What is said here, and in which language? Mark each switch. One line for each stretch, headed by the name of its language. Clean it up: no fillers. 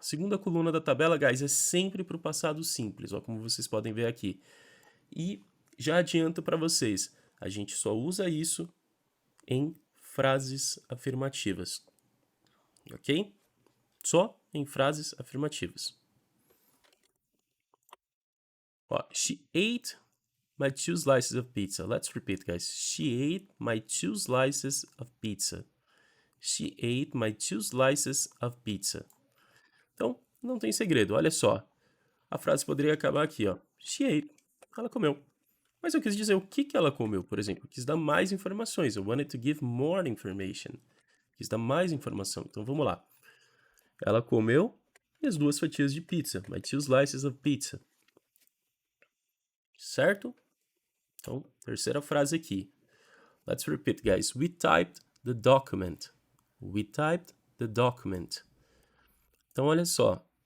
Portuguese: Segunda coluna da tabela, guys, é sempre para o passado simples, ó, como vocês podem ver aqui. E já adianto para vocês, a gente só usa isso em frases afirmativas, ok? Só em frases afirmativas.
English: Ó, she ate my 2 slices of pizza. Let's repeat, guys. She ate my 2 slices of pizza. She ate my 2 slices of pizza.
Portuguese: Então, não tem segredo, olha só. A frase poderia acabar aqui, ó.
English: She ate.
Portuguese: Ela comeu. Mas eu quis dizer o que ela comeu, por exemplo. Eu quis dar mais informações.
English: I wanted to give more information.
Portuguese: Quis dar mais informação. Então, vamos lá. Ela comeu as 2 fatias de pizza.
English: My 2 slices of pizza. Certo?
Portuguese: Então, terceira frase aqui.
English: Let's repeat, guys. We typed the document. We typed the document.
Portuguese: Então, olha só.